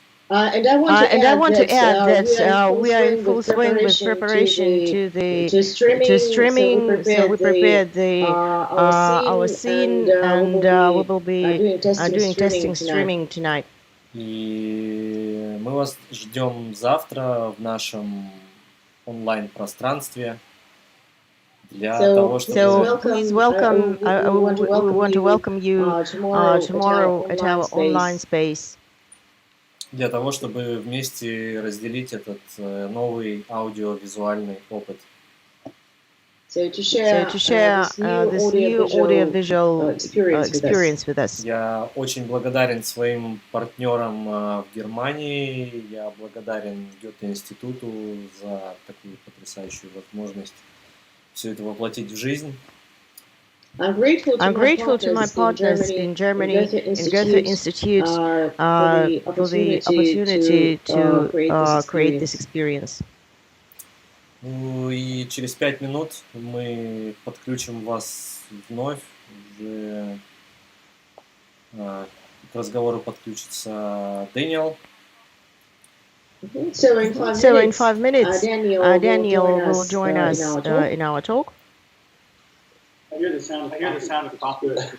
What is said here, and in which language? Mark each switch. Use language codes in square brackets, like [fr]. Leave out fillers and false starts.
[en] And I want to add that we are in full swing with preparation to streaming. So we prepared our scene, and we will be doing testing streaming tonight. [ru] И мы вас ждем завтра в нашем онлайн-пространстве для того, чтобы... [en] So please welcome. We want to welcome you tomorrow at our online space. [ru] Для того, чтобы вместе разделить этот новый аудиовизуальный опыт. [en] So to share this new audio-visual experience with us. [ru] Я очень благодарен своим партнерам в Германии. Я благодарен Гёте-институту за такую потрясающую возможность все это воплотить в жизнь. [en] I'm grateful to my partners in Germany, in Goethe Institute, for the opportunity to create this experience. [ru] Ну и через 5 минут мы подключим вас вновь. Уже к разговору подключится Дэниел. [en] So in 5 minutes, Daniel will join us in our talk. I hear the sound of coffee.